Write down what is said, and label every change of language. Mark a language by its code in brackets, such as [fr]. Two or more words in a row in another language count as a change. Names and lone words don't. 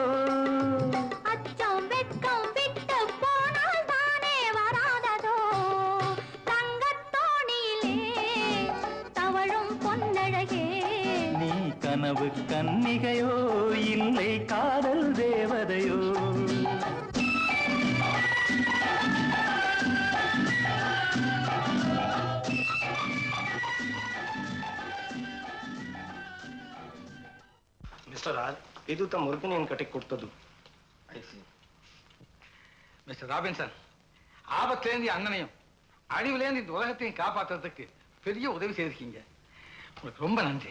[ta] அச்சம் வெட்கம் விட்டு போனால் தானே வராததோ? தங்கத்தோணியிலே தவழும் பொன்னழகே, நீ கனவு கன்னிகையோ இல்லை காதல் தேவதை? இல்லையோ. [kn] ಮಿಸ್ಟರ್ ರಾಜ್, ಇದು ತಮ್ಮ ಮುರುಗನ್ ಕಟ್ಟಿ ಕೊಡ್ತದ್ದು. [ta] மிஸ்டர் ராபின்சன், ஆபத்திலேருந்து அண்ணனையும் அழிவுலேருந்து இந்த உலகத்தையும் காப்பாற்றுறதுக்கு பெரிய உதவி செய்திருக்கீங்க. உங்களுக்கு ரொம்ப நன்றி.